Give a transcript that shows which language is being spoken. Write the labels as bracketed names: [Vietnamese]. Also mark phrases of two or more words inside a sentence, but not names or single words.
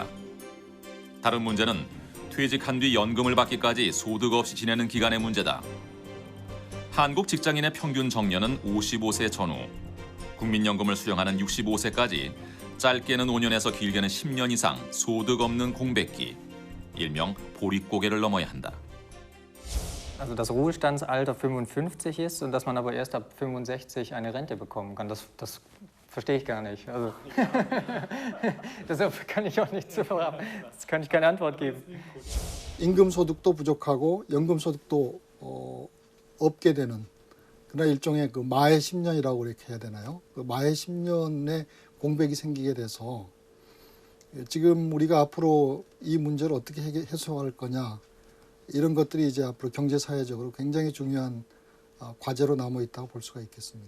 [Korean] 다른 문제는 퇴직한 뒤 연금을 받기까지 소득 없이 지내는 기간의 문제다. 한국 직장인의 평균 정년은 55세 전후, 국민연금을 수령하는 65세까지 짧게는 5년에서 길게는 10년 이상 소득 없는 공백기, 일명 보릿고개를 넘어야 한다. [German] Also das Ruhestandsalter 55 ist und dass man aber erst ab 65 eine Rente bekommen kann, das verstehe ich gar nicht. Also deshalb kann ich auch nicht das kann ich keine Antwort geben. [Korean] 임금 소득도 부족하고 연금 소득도 없게 되는 그런 일종의 그 마의 10년이라고 이렇게 해야 되나요? 그 마의 10년의 공백이 생기게 돼서 지금 우리가 앞으로 이 문제를 어떻게 해소할 거냐 이런 것들이 이제 앞으로 경제 사회적으로 굉장히 중요한 과제로 남아 있다고 볼 수가 있겠습니다.